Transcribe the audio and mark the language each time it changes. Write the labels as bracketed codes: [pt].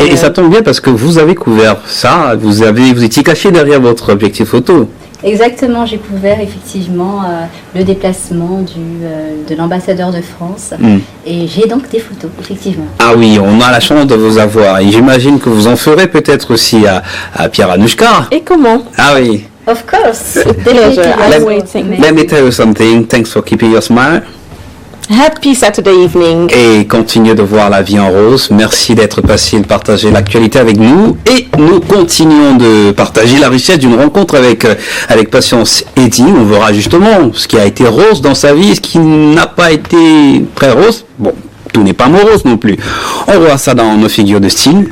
[fr] Et ça tombe bien parce que vous avez couvert ça, vous étiez caché derrière votre objectif photo. Exactement, j'ai couvert effectivement le déplacement de l'ambassadeur de France et j'ai donc des photos, effectivement. Ah oui, on a la chance de vous avoir et j'imagine que vous en ferez peut-être aussi à Pierre Anouchka. Et comment? Ah oui. [en] Of course. Let me tell you something. Thanks for keeping your smile. Happy Saturday evening. [fr] Et continuez de voir la vie en rose. Merci d'être passé et de partager l'actualité avec nous. Et nous continuons de partager la richesse d'une rencontre avec Patience Eddy. On verra justement ce qui a été rose dans sa vie, ce qui n'a pas été très rose. Bon, tout n'est pas morose non plus. On voit ça dans nos figures de style.